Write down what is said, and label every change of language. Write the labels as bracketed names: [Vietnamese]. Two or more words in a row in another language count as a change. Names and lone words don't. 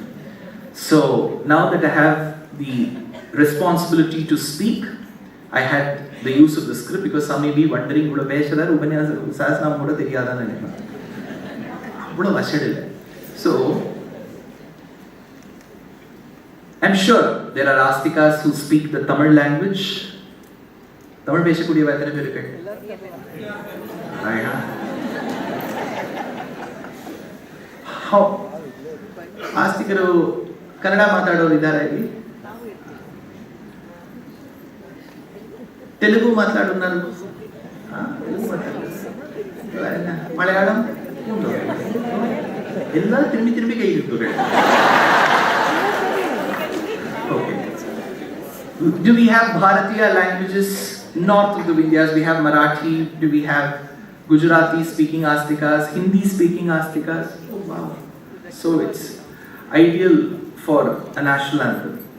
[English] So now that I have the responsibility to speak, I had the use of the script because some may be wondering, so I'm sure there are Astikas who speak the Tamil language. [Tamil] Tamil பேசக்கூடிய எத்தனை பேர் இருக்கு? [Kannada] How ಆಸ್ತಿಕರು ಕನ್ನಡ ಮಾತಾಡೋರು ಇದ್ದಾರೆ ಇಲ್ಲಿ? [Telugu] తెలుగు మాట్లాడున్నారు, మలయాళం [Kannada] ಎಲ್ಲ ತಿರುಗಿ ಕೈ ಇರ್ತದೆ. [English] Okay. Do we have Bharatiya languages north of the Vindhyas? We have Marathi. Do we have Gujarati speaking Astikas, Hindi speaking Astikas? Oh wow. So it's ideal for a national anthem.